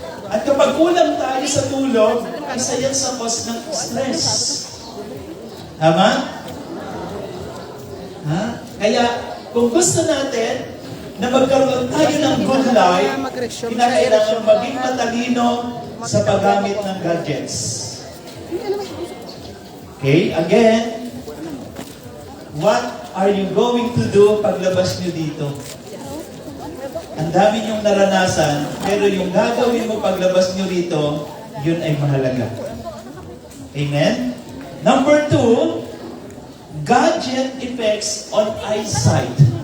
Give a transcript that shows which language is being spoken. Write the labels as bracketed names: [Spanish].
[Filipino] At kapag kulang tayo sa tulog, isa yan sa cause ng stress. Tama? Ha? Kaya, kung gusto natin na magkaroon tayo ng good life, kinakailangan maging matalino sa paggamit ng gadgets. [English] Okay, again, what are you going to do [Filipino] paglabas nyo dito? Ang dami niyong naranasan, pero yung gagawin mo paglabas nyo dito, yun ay mahalaga. Amen? [English] Number 2, gadget effects on eyesight.